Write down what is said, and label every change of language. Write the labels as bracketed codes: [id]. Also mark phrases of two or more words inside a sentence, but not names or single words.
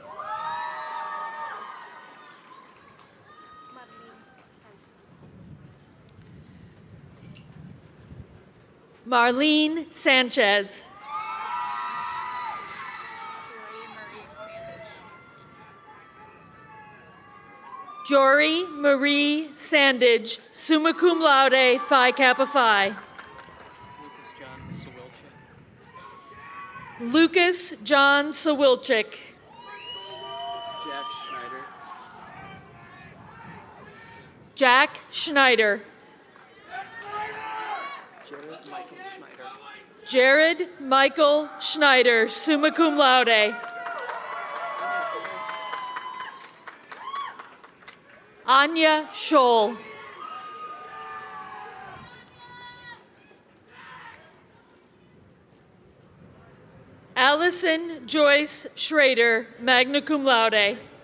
[en] Marlene Sanchez. Jory Marie Sandage, [la] summa cum laude, [en] Phi Kappa Phi. Lucas John Sawilczyk. Lucas John Sawilczyk. Jack Schneider. Jack Schneider. Jared Michael Schneider. Jared Michael Schneider, [la] summa cum laude. [en] Anya Scholl. Allison Joyce Schrader, [la] magna cum laude.